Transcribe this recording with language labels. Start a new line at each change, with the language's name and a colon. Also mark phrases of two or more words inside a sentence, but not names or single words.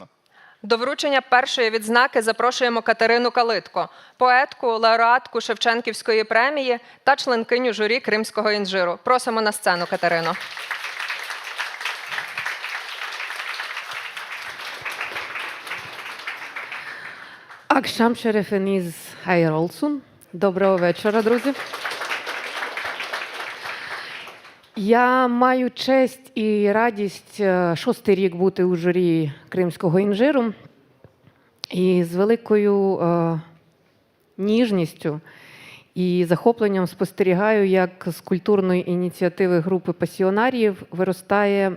Ukrainian: До вручення першої відзнаки запрошуємо Катерину Калитко, поетку, лауреатку Шевченківської премії та членкиню журі Кримського інжиру. Просимо на сцену, Катерину.
Crimean Tatar: Akşam şerefiniz hayır olsun.
Ukrainian: Доброго вечора, друзі. Я маю честь і радість 6-й рік бути у журі Кримського інжиру. І з великою ніжністю і захопленням спостерігаю, як з культурної ініціативи групи пасіонаріїв виростає,